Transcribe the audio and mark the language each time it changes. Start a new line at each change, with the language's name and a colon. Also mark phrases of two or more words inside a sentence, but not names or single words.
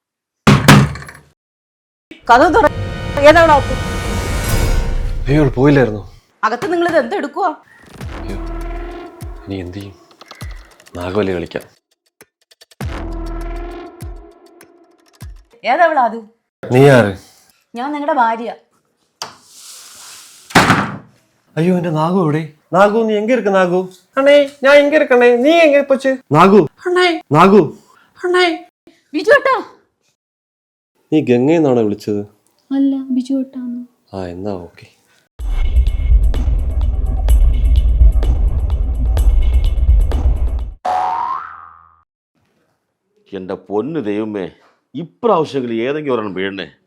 Malayalam: അയ്യോ, പോയില്ലായിരുന്നു. അകത്ത് നിങ്ങൾ ഇത് എന്തെടുക്കുവാ? നീ എന്ത് ചെയ്യും? നാഗവല്ലി കളിക്കാം. ഏതാവളാ അത്? നീ ആര്? ഞാൻ നിങ്ങളുടെ ഭാര്യ.
Tamil: ஐயோ, இந்த நாகு எവിടെ? நாகு, நீ எங்க இருக்க நாகு? அண்ணே, நான் எங்க இருக்கனே? நீ எங்க போச்சு? நாகு அண்ணே,
Malayalam: നാഗു അണ്ണേ. ബിജു ഏട്ടാ. നീ ഗംഗയെന്നാണോ വിളിച്ചത്? അല്ല, ബിജു ഏട്ടാന്ന്. ആ, എന്നാ ഓക്കെ. എൻ്റെ പൊന്നു ദൈവമേ, ഇപ്രാവശ്യങ്ങളിൽ ഏതെങ്കിലും ഒരെണ്ണം വീഴണേ.